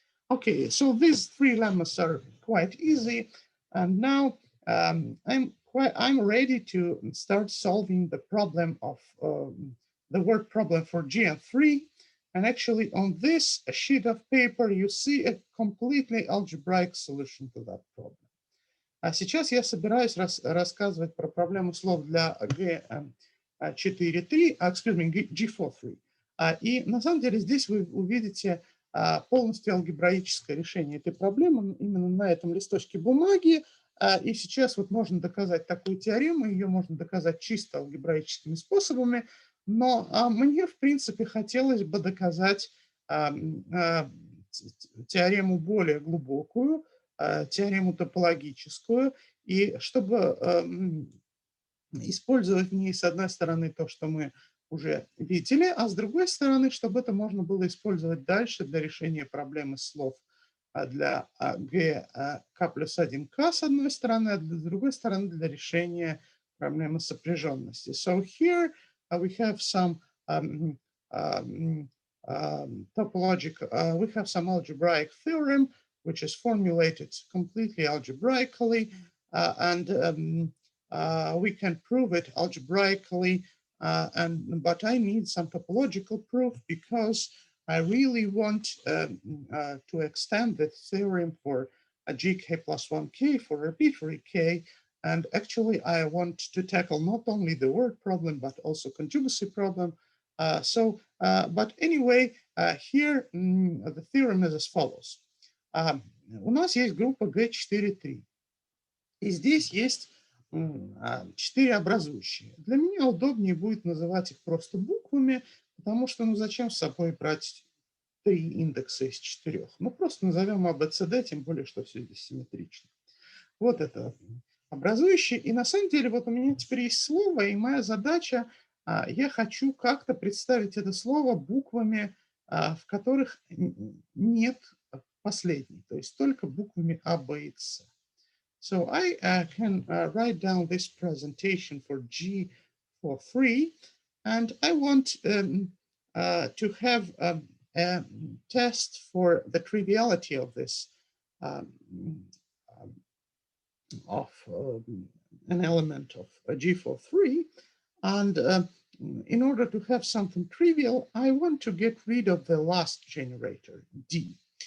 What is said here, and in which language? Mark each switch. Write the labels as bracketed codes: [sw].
[en] Okay, so these 3 lemmas are quite easy, and now I'm ready to start solving the problem of the word problem for GN3. And actually, on this sheet of paper, you see a completely algebraic solution to that problem. [ru] А сейчас я собираюсь рассказывать про проблему слов для G4.3, [en] excuse me, [ru] G4.3. И на самом деле здесь вы увидите полностью алгебраическое решение этой проблемы именно на этом листочке бумаги. И сейчас вот можно доказать такую теорему, ее можно доказать чисто алгебраическими способами, но мне, в принципе, хотелось бы доказать теорему более глубокую, теорему топологическую, и чтобы использовать в ней, с одной стороны, то, что мы уже видели, а с другой стороны, чтобы это можно было использовать дальше для решения проблемы слов для k плюс 1k с одной стороны, а с другой стороны для решения проблемы сопряженности. [en] So here we have some topological, we have some algebraic theorem which is formulated completely algebraically, and we can prove it algebraically, but I need some topological proof because I really want to extend the theorem for a gk plus 1k for arbitrary k, and actually I want to tackle not only the word problem but also conjugacy problem. But anyway, here the theorem is as follows. [ru] У нас есть группа G4.3, и здесь есть 4 образующие. Для меня удобнее будет называть их просто буквами, потому что, ну, зачем с собой брать 3 индекса из 4? Ну, просто назовем ABCD, тем более, что все здесь симметрично. Вот это образующие. И на самом деле, вот у меня теперь есть слово, и моя задача, я хочу как-то представить это слово буквами, в которых нет последней, то есть только буквами А, Б и С. [en] So I can write down this presentation for G4.3, and I want to have a test for the triviality of this, an element of G4.3, and in order to have something trivial, I want to get rid of the last generator, D.